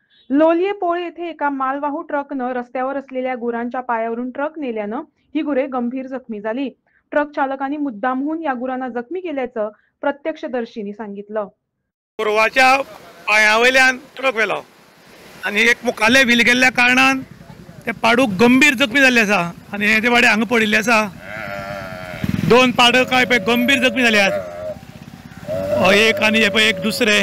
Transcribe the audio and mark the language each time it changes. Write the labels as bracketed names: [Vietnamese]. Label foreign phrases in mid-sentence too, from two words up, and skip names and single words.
[Marathi] लोलिये पोळ येथे एका मालवाहू ट्रकनं रस्त्यावर असलेल्या गुरांच्या पायावरून ट्रक नेल्यानं ही गुरे गंभीर जखमी झाली. ट्रक चालकांनी मुद्दामहून या गुरांना जखमी केल्याचं प्रत्यक्षदर्शींनी सांगितलं. [Konkani] गोरवाच्या पायावयल्यान ट्रक व्हेलो आणि एक मुखाले व्हील गेल्ल्या कारणान ते पाडूक गंभीर जखमी जाल्ले आसा आणि हे वाडे हांगा पडिल्ले आसा. दोन पाडक गंभीर जखमी जाले आहेत. एक आणि हे पळय एक दुसरे.